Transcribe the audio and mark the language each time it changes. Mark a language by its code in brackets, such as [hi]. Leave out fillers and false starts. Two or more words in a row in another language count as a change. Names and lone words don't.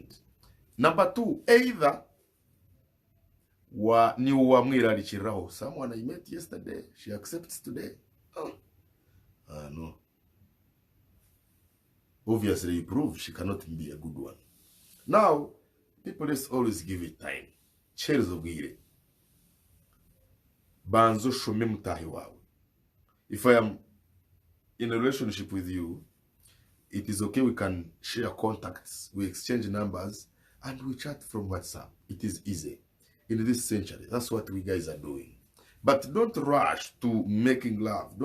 [en] Number two, either [nyn] ni wamwirarikiraho, [en] someone I met yesterday, she accepts today. No. Obviously, you prove she cannot be a good one. Now, people, let's always give it time. [nyn] Cheers ubwire. Banzo shome mutahi wawe. [en] If I am in a relationship with you, it is okay, we can share contacts, we exchange numbers, and we chat from WhatsApp. It is easy. In this century, that's what we guys are doing. But don't rush to making love.